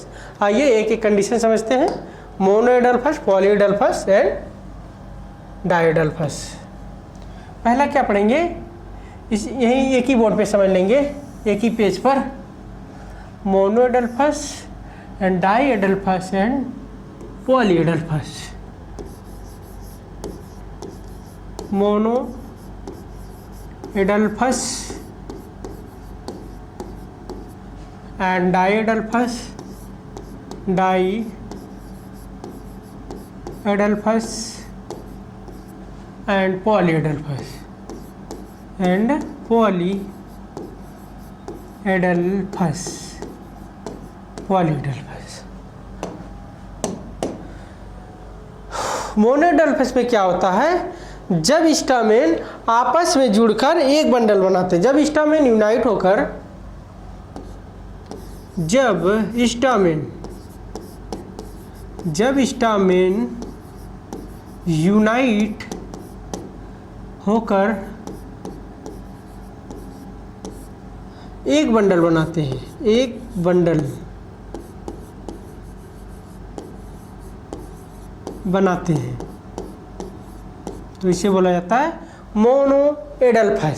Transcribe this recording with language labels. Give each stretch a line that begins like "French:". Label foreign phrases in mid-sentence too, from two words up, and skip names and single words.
Hindi: आइए एक एक कंडीशन समझते हैं,
English: monadelphous, polyadelphous and diadelphous.
Hindi: पहला क्या पढ़ेंगे, इस यही एक ही बोर्ड पे समझ लेंगे, एक ही पेज पर।
English: monadelphous and diadelphous and polyadelphous. मोनोएडल्फस and diadelphus, diadelphus and polyadelphus and polyadelphus, polyadelphus।
Hindi: मोनोएडल्फस में क्या होता है, जब स्टामेन आपस में जुड़कर एक बंडल बनाते हैं, जब स्टामेन यूनाइट होकर, जब स्टामेन यूनाइट होकर एक बंडल बनाते हैं, एक बंडल बनाते हैं, तो इसे बोला जाता है मोनोएडल्फस।